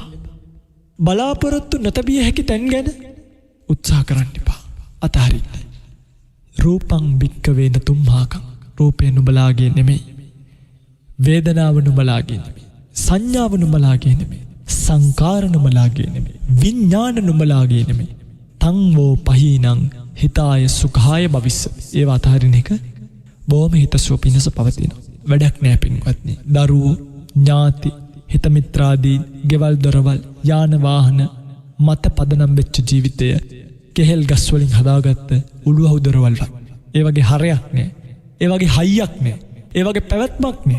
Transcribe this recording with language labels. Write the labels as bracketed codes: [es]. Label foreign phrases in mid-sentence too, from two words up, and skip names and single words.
[si] බලාපොරොත්තු නොතැබිය හැකි තැන් ගැන උත්සාහ කරන්න එපා. [pi] අතහරින්න. රූපං භික්කවේ නතුම්හාකං. [si] රූපය නුඹලාගේ නෙමෙයි. වේදනාව නුඹලාගේ නෙමෙයි. සංඥාව නුඹලාගේ නෙමෙයි. සංකාර නුඹලාගේ නෙමෙයි. විඥාන නුඹලාගේ නෙමෙයි. [pi] තං වෝ පහීනං හිතාය සුඛාය භවිස්ස. [si] ඒව අතහරින එක බොහොම හිතසුව පිණිස පවතිනවා. වැඩක් නෑ පින්වත්නි. දරුවෝ, ඥාති, හිත මිත්‍රාදී, ගෙවල් දොරවල්, යාන වාහන මත පදනම් වෙච්ච ජීවිතය කෙහෙල් ගස් වලින් හදාගත්ත උළුවහු දොරවල්. ඒ වගේ හරයක් නෑ. ඒ වගේ හයියක් නෑ. ඒ වගේ පැවැත්මක් නෑ.